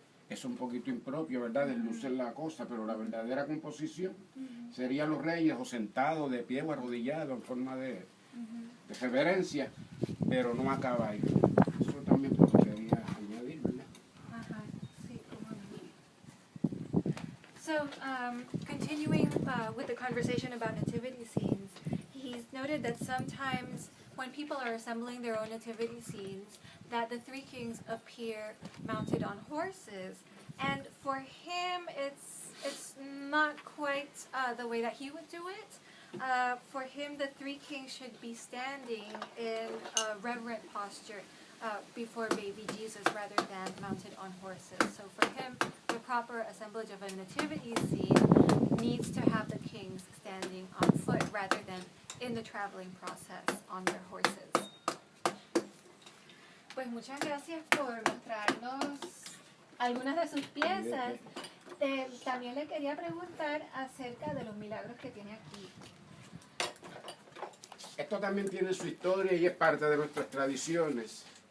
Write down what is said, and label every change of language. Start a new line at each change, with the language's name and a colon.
Spanish: Es un poquito impropio, ¿verdad? Deslucir la cosa, pero la verdadera composición sería los reyes o sentados, de pie o arrodillados en forma de reverencia, pero no a caballo. Eso también pues, quería añadir, ¿verdad? Sí, cómo no.
English: So, continuing with the conversation about nativity scenes, he's noted that sometimes when people are assembling their own nativity scenes, that the three kings appear mounted on horses, and for him it's not quite the way that he would do it. For him, the three kings should be standing in a reverent posture before baby Jesus rather than mounted on horses. So for him, the proper assemblage of a nativity scene needs to have the kings standing on foot rather than in the traveling process on their horses.
Spanish: Pues muchas gracias por mostrarnos algunas de sus piezas. También le quería preguntar acerca de los milagros que tiene aquí. Esto también tiene su historia y es parte de nuestras tradiciones.